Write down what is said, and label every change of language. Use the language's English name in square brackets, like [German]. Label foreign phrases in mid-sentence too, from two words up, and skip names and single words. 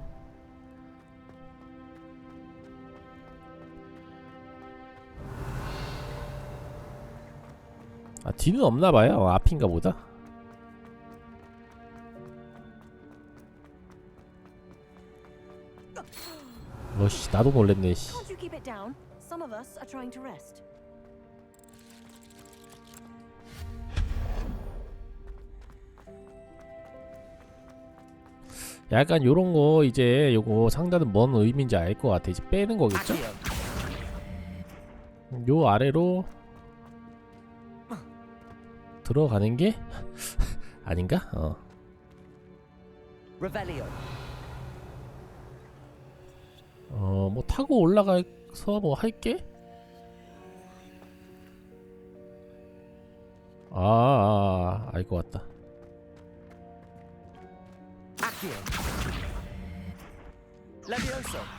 [Korean] 아 뒤는 없나봐요. 앞인가 보다. 어씨 나도 놀랬네. 씨. [English] Can't you keep it down? Some of us are trying to rest. [Korean] 약간 요런 거 이제 요거 상단은 뭔 의미인지 알 것 같아. 이제 빼는 거겠죠? 요 아래로 들어가는 게 아닌가? Revelio. 뭐 타고 올라가서 뭐 할게? 알 것 같다. Accio. Levioso.